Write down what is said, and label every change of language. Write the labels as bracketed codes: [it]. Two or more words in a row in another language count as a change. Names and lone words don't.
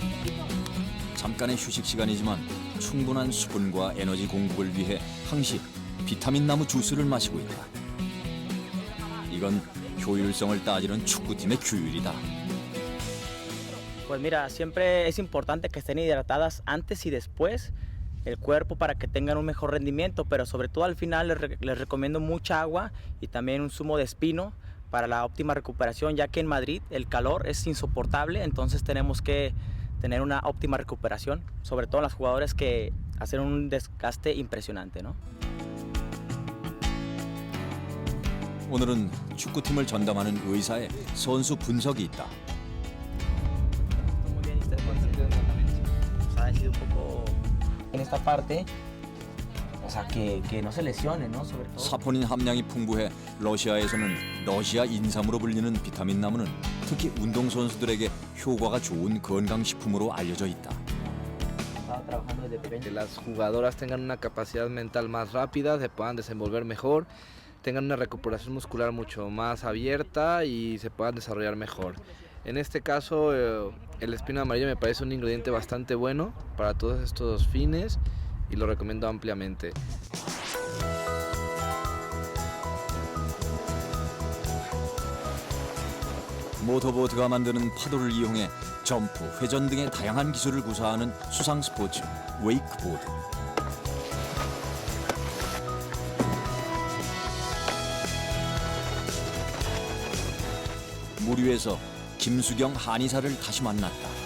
[ko] 잠깐의 휴식 시간이지만 충분한 수분과 에너지 공급을 위해 항시 비타민 나무 주스를 마시고 있다. 이건 효율성을 따지는 축구팀의 규율이다. [es] Pues mira, siempre es importante que estén hidratadas antes y después el cuerpo para que tengan un mejor rendimiento, pero sobre todo al final les recomiendo mucha agua y también un zumo de espino para la óptima recuperación, ya que en Madrid el calor es insoportable, entonces tenemos que tener una óptima recuperación, sobre todo en los jugadores que hacen un desgaste impresionante, ¿no? [ko] 오늘은 축구팀을 전담하는 의사의 선수 분석이 있다. [es] Ha sido un poco en esta parte, o sea, que no se lesione, ¿no? Sobre todo. [ko] 사포닌 함량이 풍부해 러시아에서는 러시아 인삼으로 불리는 비타민 나무는 특히 운동선수들에게 효과가 좋은 건강식품으로 알려져 있다. [es] Que las jugadoras tengan una capacidad mental más rápida, se puedan desenvolver mejor, tengan una recuperación muscular mucho más abierta y se puedan desarrollar mejor. En este caso, el espino amarillo me parece un ingrediente bastante bueno para todos estos fines y lo recomiendo ampliamente. [ko] 모터보트가 만드는 파도를 이용해 점프, 회전 등의 다양한 기술을 구사하는 수상 스포츠 웨이크보드. 물 위에서 김수경 한의사를 다시 만났다.